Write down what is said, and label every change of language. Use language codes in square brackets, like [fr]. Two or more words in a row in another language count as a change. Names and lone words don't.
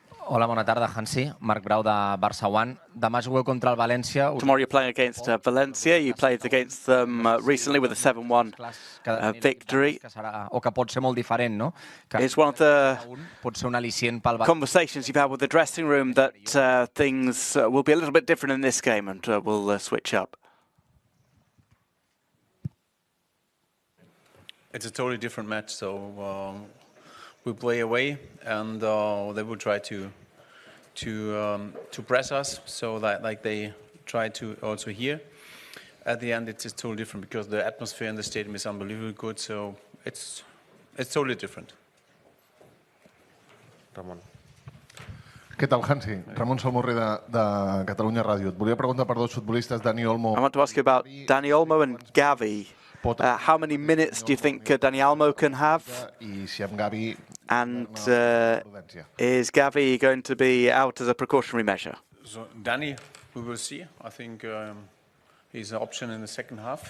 [ca] Hola, bona tarda, Hansi. Marc Brau de Barça One. Demà jugueu contra el València. [en] Tomorrow you're playing against Valencia. You played against them recently with a 7-1 victory. [ca] O que pot ser molt diferent, no? [en] It's one of the [ca] pot ser un al·licient pel [en] conversations you've had with the dressing room that things will be a little bit different in this game, and we'll switch up. It's a totally different match, so we play away, and they will try to press us, so that like they try to also here. At the end, it's totally different because the atmosphere in the stadium is unbelievably good. So it's totally different. [ca] Ramon. Què tal, Hansi? Ramon Salmorri de Catalunya Ràdio. Et volia preguntar per dos futbolistes, Dani Olmo. [en] I want to ask you about Dani Olmo and Gavi. How many minutes do you think Dani Olmo can have? And is Gavi going to be out as a precautionary measure? So Dani, we will see. I think he's an option in the second half.